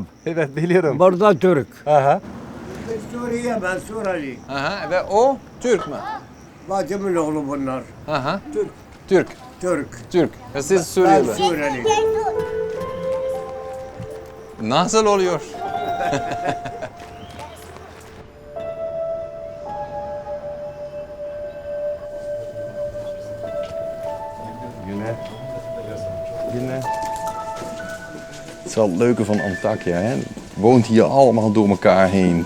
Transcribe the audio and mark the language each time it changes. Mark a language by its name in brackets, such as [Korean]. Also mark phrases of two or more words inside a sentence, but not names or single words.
[Turkish] Evet biliyorum. Burada Türk. Aha. Suriye, ben Suriyeli. Aha. Ve o Türk mü? Bacımın oğlu bunlar. Aha. Türk. Türk. Ve siz Suriyeli. Ben Suriyeli. Nasıl oluyor? [Dutch] Het is wel het leuke van Antakya. Hè? Het woont hier allemaal door elkaar heen.